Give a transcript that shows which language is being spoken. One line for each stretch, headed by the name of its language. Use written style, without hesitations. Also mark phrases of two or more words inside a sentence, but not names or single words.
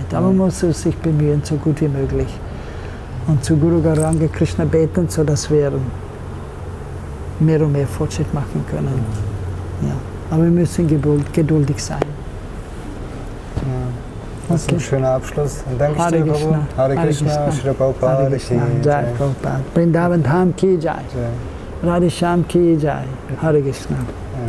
German: Aber man muss sich bemühen, so gut wie möglich. Und zu Guru Gauranga Krishna beten, sodass wir mehr und mehr Fortschritt machen können. Ja. Aber wir müssen geduldig sein. Das ist ein schöner Abschluss. Und danke Hare dir, Krishna.
Sanskrit: हरे कृष्ण, श्री प्रभुपाद, हरे कृष्ण, जय प्रभुपाद.
Hindi: वृन्दावन धाम की जय। राधे श्याम की जय.
Sanskrit: हरे कृष्ण.